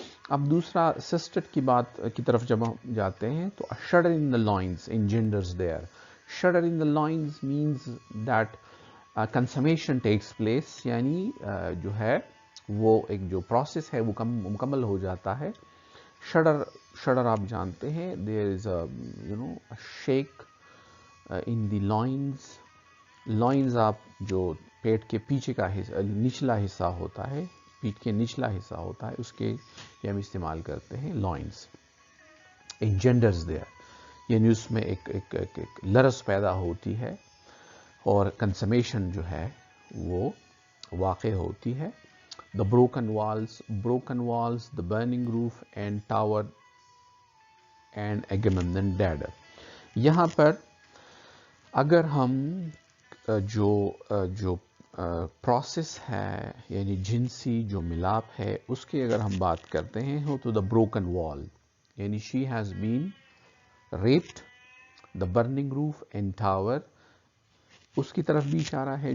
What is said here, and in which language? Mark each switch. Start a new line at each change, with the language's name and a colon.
Urdu: اب دوسرا سسٹٹ کی بات کی طرف جب ہم جاتے ہیں تو
English: shudder in the loins engenders there. Shudder in the loins means that consummation takes place،
Urdu: یعنی جو ہے وہ ایک جو پروسیس ہے وہ مکمل ہو جاتا ہے. شڈر آپ جانتے ہیں،
English: there is a shake in the loins.
Urdu: Lines آپ جو پیٹ کے پیچھے کا حصہ، نچلا حصہ ہوتا ہے، پیٹ کے نچلا حصہ ہوتا ہے، اس کے لیے ہم استعمال کرتے ہیں لائنز.
English: engenders there,
Urdu: یعنی اس میں ایک لرز پیدا ہوتی ہے اور کنسمیشن جو ہے وہ واقع ہوتی ہے.
English: The broken walls, the burning roof and tower and Agamemnon dead.
Urdu: یہاں پر اگر ہم جو پروسیس ہے، یعنی جنسی جو ملاپ ہے، اس کی اگر ہم بات کرتے ہیں تو
English: the broken wall,
Urdu: یعنی
English: she has been raped, the burning roof and tower,
Urdu: اس کی طرف بھی اشارہ ہے.